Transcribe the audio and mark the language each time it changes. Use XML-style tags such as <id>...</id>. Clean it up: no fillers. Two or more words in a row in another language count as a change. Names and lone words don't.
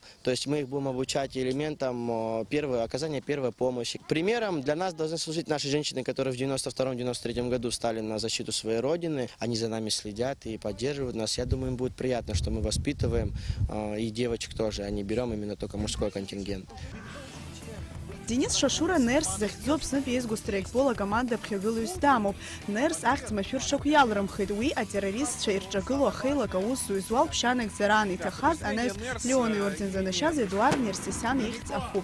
<ru>То есть мы их будем обучать элементам оказания первой помощи. Примером для нас должны служить наши женщины, которые в 92-93 году стали на защиту своей родины. Они за нами следят и поддерживают нас. Я думаю, им будет приятно, что мы воспитываем и девочек тоже, а не берем именно только мужской контингент.</ru> <ab>Денис Шашура нерс захьӡо Аԥснытәи еизгоу страйкбол акоманда ԥхьагылаҩыс дамоуп. Нерс ахьӡ машәыршақә иалрымхеит. Уи атеррористцәа ирҿагылоу ахеилак аусу изуал ԥшьанагӡаран иҭахаз анаҩс Леон иорден занашьаз Едуард Нерсисиан ихьӡ ахуп.</ab>